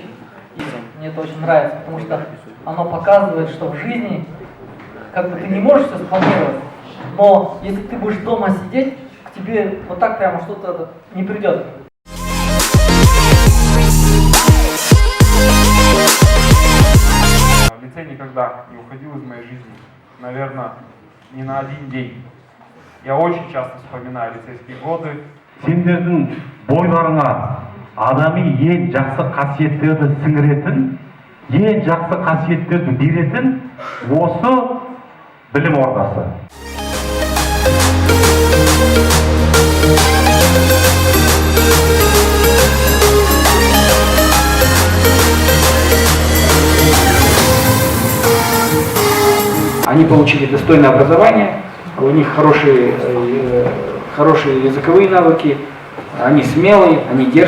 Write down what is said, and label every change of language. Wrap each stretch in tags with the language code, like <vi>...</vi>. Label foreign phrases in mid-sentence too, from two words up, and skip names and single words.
<ru>И мне это очень нравится, потому что оно показывает, что в жизни как бы ты не можешь все спланировать, но если ты будешь дома сидеть, к тебе вот так прямо что-то не придет. Лицей никогда не уходил из моей жизни, наверное, ни на один день. Я очень часто вспоминаю лицейские годы.</ru> <kk>Сендердің бойларыңа адами ең жақсы қасиеттерді сіңіретін, ең жақсы қасиеттерді беретін осы білім ордасы.</kk> <ru>Они получили достойное образование, у них хорошие языковые навыки, они смелые, они дерзкие.</ru>